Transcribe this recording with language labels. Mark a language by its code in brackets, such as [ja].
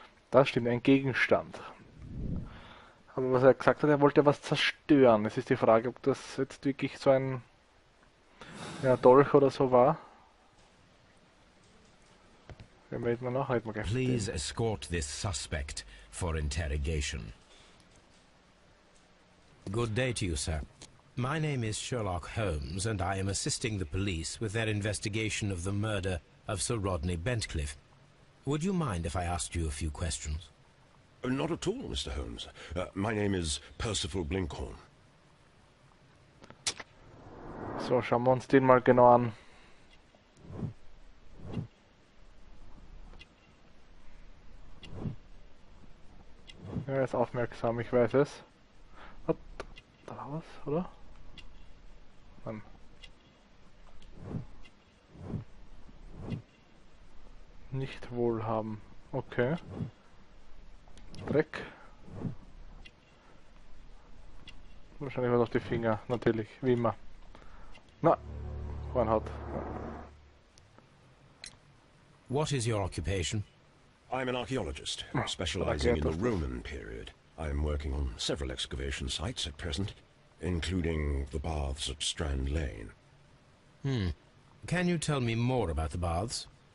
[de] Das stimmt, ein Gegenstand. Aber was er gesagt hat, er wollte was zerstören. Es ist die Frage, ob das jetzt wirklich so ein Dolch oder so war. [en] Please escort this suspect for interrogation. Good day to you, sir. My name is Sherlock Holmes, and I am assisting the police with their investigation of the murder of Sir Rodney Bentcliffe. Would you mind if I asked you a few questions? Not at all, Mr. Holmes. My name is Percival Blinkhorn. [de] So, schauen wir uns den mal genau an. Er ist aufmerksam, ich weiß es. Was? Da war was, oder? Nein. Nicht wohlhaben. Okay. Dreck. Wahrscheinlich was auf die Finger, natürlich, wie immer. Na, Hornhaut. [en] What is your occupation? I'm an archaeologist, specializing in the Roman period. I'm working on several excavation sites at present, including the baths at Strand Lane. Can you tell me more about the baths?